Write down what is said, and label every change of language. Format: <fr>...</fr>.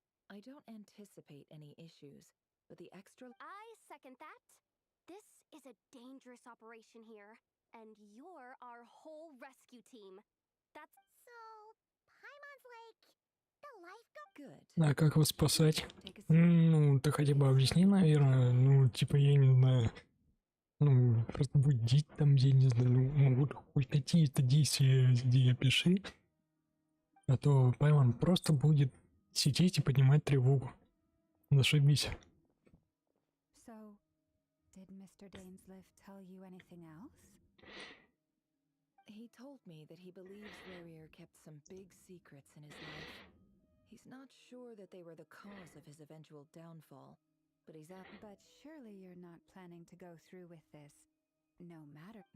<en>I don't anticipate any issues, but the extra... I second that. This is a dangerous operation here, and you're our whole rescue team. That's... So, Paimon's like the lifeguard? Good.</en> <ru>А как его спасать? Ну, ты хотя бы объясни, наверное. Ну, типа, я не знаю. Ну, просто будить там, я не знаю. Ну, вот хоть какие-то действия где опиши. А то Пайман просто будет сидеть и поднимать тревогу. Зашибись.</ru> <en>So, did Mr. Dainsleif tell you anything else? He told me that he believes Rarir kept some big secrets in his life. He's not sure that they were the cause of his eventual downfall, but he's at... But surely you're not planning to go through with this, no matter...</en>